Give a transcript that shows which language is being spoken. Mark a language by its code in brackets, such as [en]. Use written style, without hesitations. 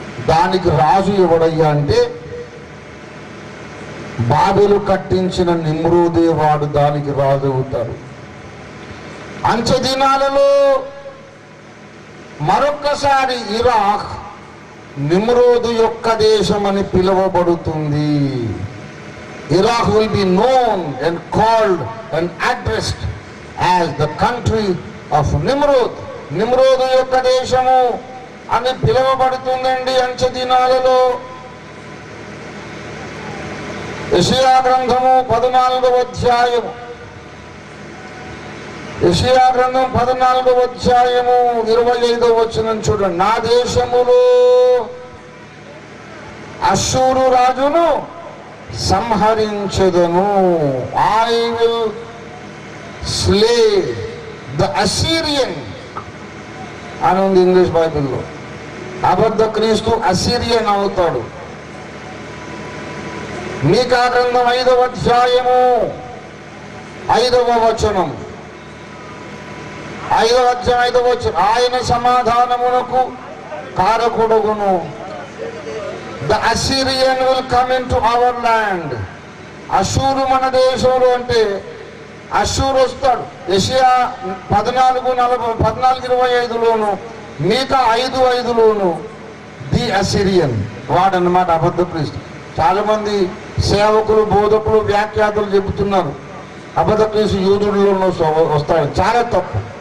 [te] దానికి రాజు ఎవడయ్యా అంటే బాబెలు కట్టించిన నిమ్రోదే వాడు దానికి రాజు అవుతారు. అంచె దినాలలో మరొక్కసారి ఇరాక్ నిమ్రోదు యొక్క దేశం అని పిలువబడుతుంది. [en] Iraq will be known and called and addressed as the country of Nimrod. [te] నిమ్రోదు యొక్క దేశము అని పిలువబడుతుందండి అంచె దినాలలో. యెషయా గ్రంథము 14వ అధ్యాయము, యెషయా గ్రంథం 14వ అధ్యాయము 25వ వచనం చూడండి. నా దేశములో అష్షూరు రాజును సంహరించెదను. [en] I will slay the Assyrian [te] అని ఉంది ఇంగ్లీష్ బైబిల్లో. అబద్ధ క్రీస్తు అసీరియన్ అవుతాడు. మీకా గ్రంథం 5వ అధ్యాయము 5వ వచనం, 5వ అధ్యాయం 5వ వచనం. ఆయన సమాధానమునకు కారకుడుగును. [en] The Assyrian will come into our land. [te] Ashur మన దేశంలో అంటే అషూరు వస్తాడు. యెషయా 14:25లోను, మీకా 5:5లోను ది అసిరియన్ వాడన్నమాట అబద్ధ క్రీస్తు. చాలా మంది సేవకులు, బోధకులు, వ్యాఖ్యాతలు చెబుతున్నారు అబద్ధ క్రీస్తు యూదులలో వస్తాడు. చాలా తప్పు.